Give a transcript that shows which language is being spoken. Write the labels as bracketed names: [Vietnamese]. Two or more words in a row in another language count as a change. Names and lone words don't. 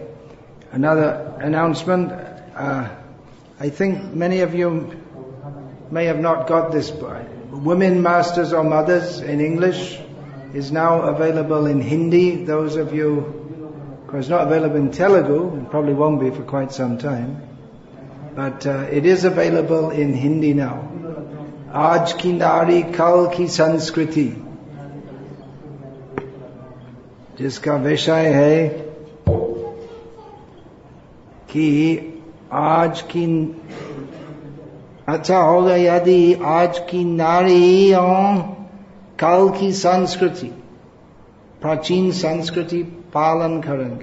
[English] Another announcement, I think many of you may have not got this. Women Masters or Mothers in English is now available in Hindi. Those of you, of course not available in Telugu, and probably won't be for quite some time. But it is available in Hindi now. [Hindi] आज की नारी कल की संस्कृति, जिसका विषय है कि आज की अच्छा होगा यदि आज की नारी और कल की संस्कृति, प्राचीन संस्कृति पालन करेंगे.